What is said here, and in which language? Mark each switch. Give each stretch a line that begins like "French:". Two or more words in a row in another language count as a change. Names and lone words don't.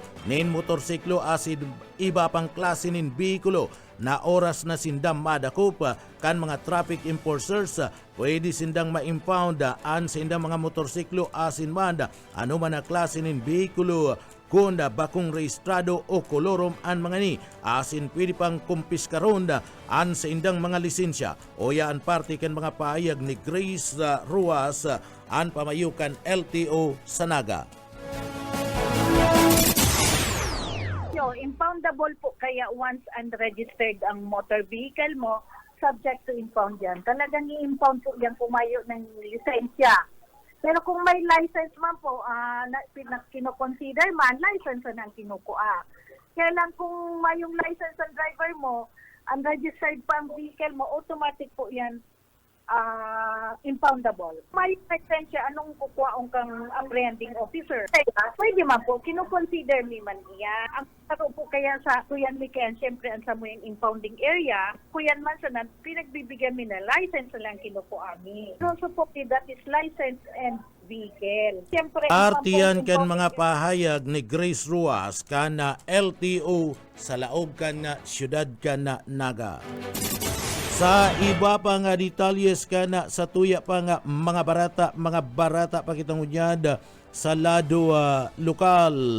Bikol: nin motorsiklo asid iba pang klase nin bikulo na oras na sindang madakop kan mga
English: traffic enforcers
Bikol: pwede sindang ma-impound an sindang mga motorsiklo asin man ano man na klase nin bikulo kung bakong rehistrado o kolorom an mga ni asin pwede pang kumpiskaron an sa indang mga lisensya o yaan parte kan mga pahayag ni Grace Ruas an pamayukan LTO sa Naga.
Filipino: Impoundable po kaya once unregistered ang
English: motor vehicle
Filipino: mo,
English: subject to impound yan.
Filipino: Talagang i-impound po yan pumayo ng lisensya. Pero kung may license man po, kinoconsider man, license na ang kinukuha. Kaya lang kung may yung license ng driver mo, unregistered pa ang vehicle mo, automatic po yan impoundable.
Bikol: May lisensya, anong kukuhaong kang apprehending officer? Kaya, pwede man po, kinoconsider ni man iya. Ang taro po kaya sa kuyan mi kaya, siyempre, ang sa mo yung
English: impounding area,
Bikol: kuyan man sa pinagbibigyan mi na license na lang kinukuha mi. So po,
English: that is license and vehicle.
Bikol: Siyempre, Artiyan kan mga pahayag ni Grace Ruas kana LTO sa laog kan na siyudad kan na Naga. Sa iba pa nga detalyes kana sa tuya pa nga mga barata pakitang unyad sa lado lokal.